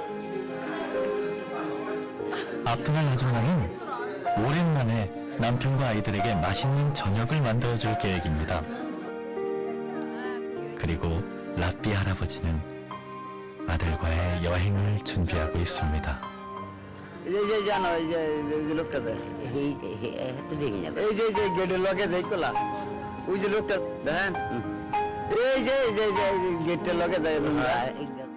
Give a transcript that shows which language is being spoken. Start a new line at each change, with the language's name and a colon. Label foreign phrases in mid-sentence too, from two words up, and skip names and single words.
Korean: 아프날 아줌마는 오랜만에 남편과 아이들에게 맛있는 저녁을 만들어줄 계획입니다. 그리고 라삐 할아버지는 아들과의 여행을 준비하고 있습니다.
Bangla: এই জানো এই যে লোকটা এই যে গেটের লগে যাই কোলা ওই যে লোকটা দেখেন এই যে গেটের লগে যায়